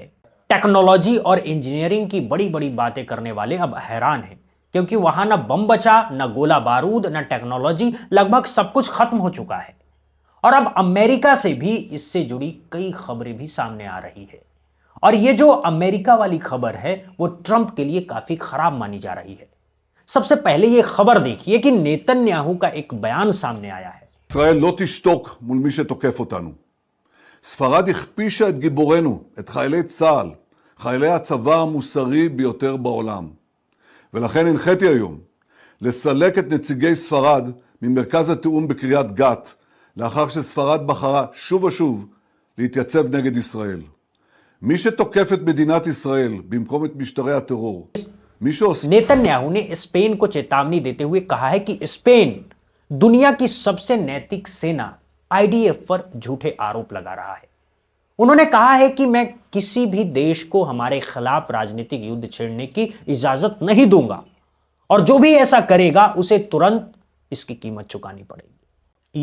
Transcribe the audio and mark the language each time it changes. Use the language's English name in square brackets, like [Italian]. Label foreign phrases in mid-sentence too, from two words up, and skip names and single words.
[Hindi] टेक्नोलॉजी और इंजीनियरिंग की बड़ी बड़ी बातें करने वाले अब हैरान हैं, क्योंकि वहां ना बम बचा, ना गोला बारूद, ना टेक्नोलॉजी, लगभग सब कुछ खत्म हो चुका है। और अब अमेरिका से भी इससे जुड़ी कई खबरें भी सामने आ रही है। और ये जो अमेरिका वाली खबर है वो ट्रंप के लिए काफी खराब मानी जा रही है। सबसे पहले ये खबर देखिए कि नेतन्याहू का एक बयान सामने आया है। [Hebrew] ישראל לא תשתוק מול מי שתוקף אותנו. ספרד הכפישה את גיבורנו, את חיילי צה"ל, חיילי הצבא המוסרי ביותר בעולם. ולכן הנחיתי היום לסלק את נציגי ספרד ממרכז התיאום בקריית גת, לאחר שספרד בחרה שוב ושוב להתייצב נגד ישראל. מי שתוקף את מדינת ישראל במקום את משטרי הטרור, [Hindi] नेतन्याहू ने स्पेन को चेतावनी देते हुए कहा है कि स्पेन दुनिया की सबसे नैतिक सेना आईडीएफ पर झूठे आरोप लगा रहा है। उन्होंने कहा है कि मैं किसी भी देश को हमारे खिलाफ राजनीतिक युद्ध छेड़ने की इजाजत नहीं दूंगा, और जो भी ऐसा करेगा उसे तुरंत इसकी कीमत चुकानी पड़ेगी।